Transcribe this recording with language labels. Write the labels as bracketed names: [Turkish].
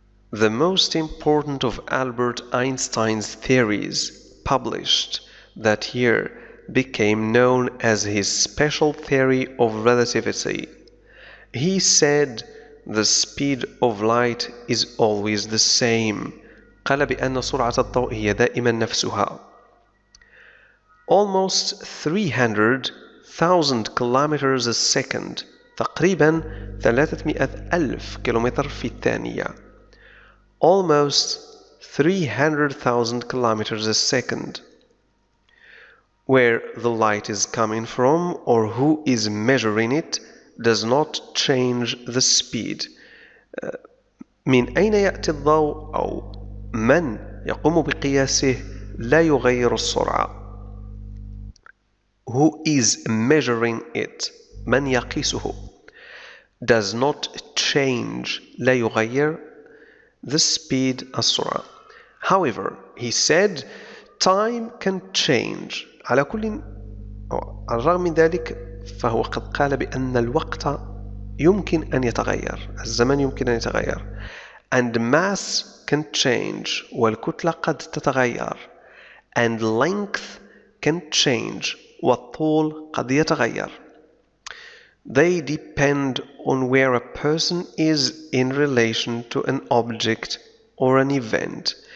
[English] The most important of Albert Einstein's theories published that year became known as his special theory of relativity. He said the speed of light is always the same. [Arabic] قال بأن سرعة الضوء هي دائما نفسها. [English] Almost 300,000 kilometers a second. [Arabic] تقريبا 300,000 كيلومتر في الثانية. [English] Almost 300,000 kilometers a second. Where the light is coming from or who is measuring it does not change the speed. [Arabic] من أين يأتي الضوء أو من يقوم بقياسه لا يغير السرعة. [English] Who is measuring it [Arabic] من يقيسه [English] does not change [Arabic] لا يغير [English] the speed السرعة. However, he said time can change. [Arabic] على كل على الرغم من ذلك فهو قد قال بأن الوقت يمكن أن يتغير الزمن يمكن أن يتغير [English] and mass can change [Arabic] والكتلة قد تتغير [English] and length can change [Arabic] والطول قد يتغير [English] They depend on where a person is in relation to an object or an event.